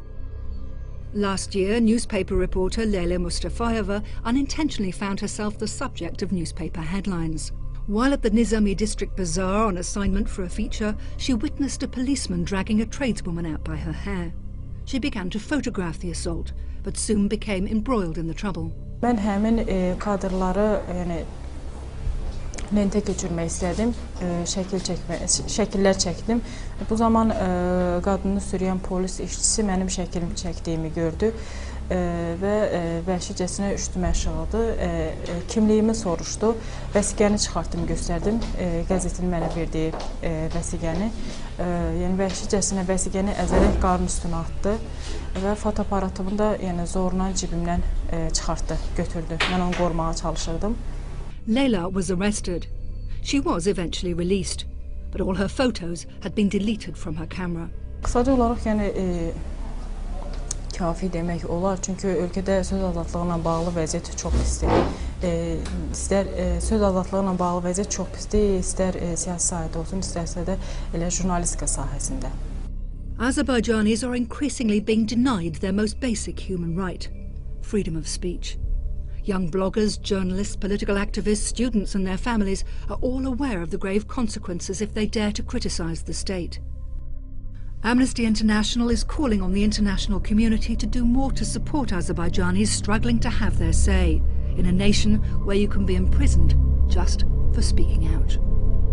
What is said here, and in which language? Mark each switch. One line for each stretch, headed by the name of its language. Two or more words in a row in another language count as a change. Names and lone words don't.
English: Last year, newspaper reporter Leyla Mustafayeva unintentionally found herself the subject of newspaper headlines. While at the Nizami District Bazaar on assignment for a feature, she witnessed a policeman dragging a tradeswoman out by her hair. She began to photograph the assault, but soon became embroiled in the trouble.
Azerbaijani: Ben həmin kadrları lentə köçürmək istədim, şəkillər çəkdim. Bu zaman qadını sürüyən polis işçisi mənim şəkilimi çəkdiyimi gördü və vəhşicəsinə üstümə aşağıdı. Kimliyimi soruşdu, vəsiqəni çıxartdım, göstərdim, qəzetin mənə verdiyi vəsiqəni. Yəni vəhşicəsinə vəsiqəni əzərək qarın üstünə atdı və fotoaparatımı da zorla cibimdən çıxartdı, götürdü. Mən onu qorumağa çalışırdım.
English: Leyla was arrested. She was eventually released, but all her photos had been deleted from her camera.
Azerbaijani: Qısaca olaraq kafi demək olar, çünki ölkədə söz azadlığı ilə bağlı vəziyyət çox pisdir. İstər söz azadlığı ilə bağlı vəziyyət çox pisdir, istər siyasi sahədə olsun, istərsə də elə jurnalistika sahəsində.
English: Azerbaijanis are increasingly being denied their most basic human right, freedom of speech. Young bloggers, journalists, political activists, students and their families are all aware of the grave consequences if they dare to criticize the state. Amnesty International is calling on the international community to do more to support Azerbaijanis struggling to have their say in a nation where you can be imprisoned just for speaking out.